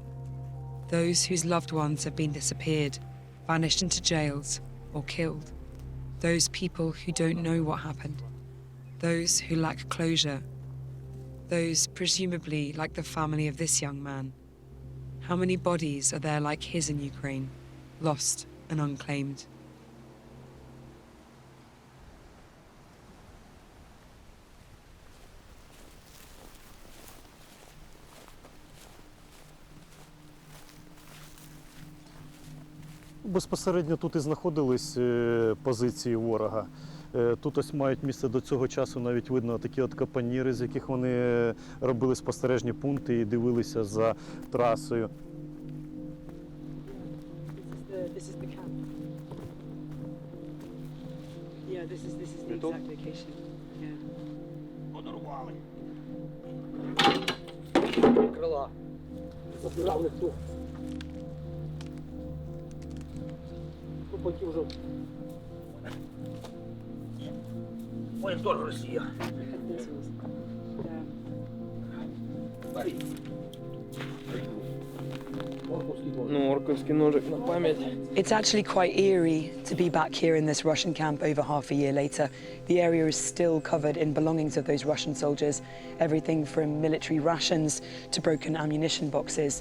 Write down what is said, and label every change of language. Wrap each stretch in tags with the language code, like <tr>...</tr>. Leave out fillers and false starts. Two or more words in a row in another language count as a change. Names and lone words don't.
<en>Those whose loved ones have been disappeared, vanished into jails, or killed. Those people who don't know what happened. Those who lack closure. Those presumably like the family of this young man. How many bodies are there like his in Ukraine, lost and unclaimed?</en> <uk>Безпосередньо тут і знаходились позиції ворога. Тут ось мають місце до цього часу, навіть видно такі от капоніри, з яких вони робили спостережні пункти і дивилися за трасою.</uk> <en>This is the camp. Yeah, this is the exact location. Yeah.</en> <uk>Подорвали. Крила. Забирали хто. Потім вже. Ой, теж Росія.</uk> <en>It's actually quite eerie to be back here in this Russian camp over half a year later. The area is still covered in belongings of those Russian soldiers, everything from military rations to broken ammunition boxes.</en>